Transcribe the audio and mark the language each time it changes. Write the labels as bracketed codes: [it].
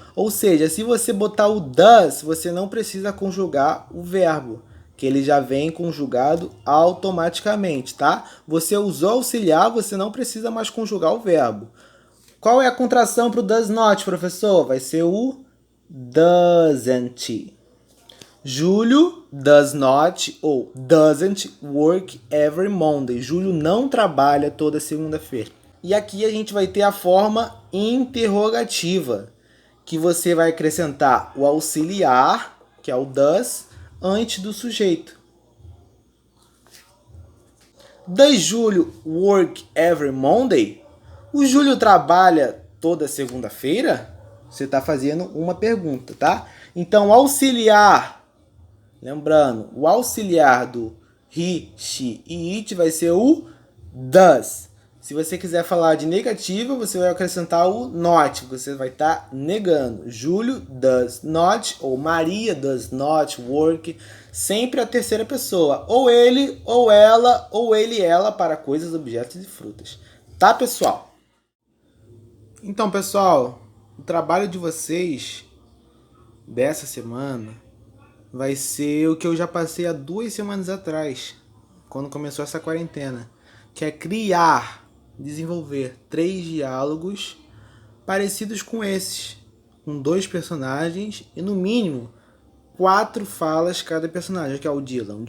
[pt] Ou seja, se você botar o does, você não precisa conjugar o verbo, que ele já vem conjugado automaticamente, tá? Você usou auxiliar, você não precisa mais conjugar o verbo. Qual é a contração para o does not, professor? Vai ser o doesn't. [en] Júlio does not ou doesn't work every Monday. [pt] Júlio não trabalha toda segunda-feira. E aqui a gente vai ter a forma interrogativa, que você vai acrescentar o auxiliar, que é o does, antes do sujeito. [en] Does Júlio work every Monday? [pt] O Júlio trabalha toda segunda-feira? Você está fazendo uma pergunta, tá? Então, auxiliar... Lembrando, o auxiliar do he, she e it vai ser o does. Se você quiser falar de negativa, você vai acrescentar o not. Você vai estar negando. [en] Júlio does not ou Maria does not work. [pt] Sempre a terceira pessoa. Ou ele, ou ela, ou ele e ela para coisas, objetos e frutas. Tá, pessoal? Então, pessoal, o trabalho de vocês dessa semana vai ser o que eu já passei há 2 semanas atrás, quando começou essa quarentena, que é criar, desenvolver 3 diálogos parecidos com esses, com 2 personagens e no mínimo 4 falas cada personagem, que é o Dylan.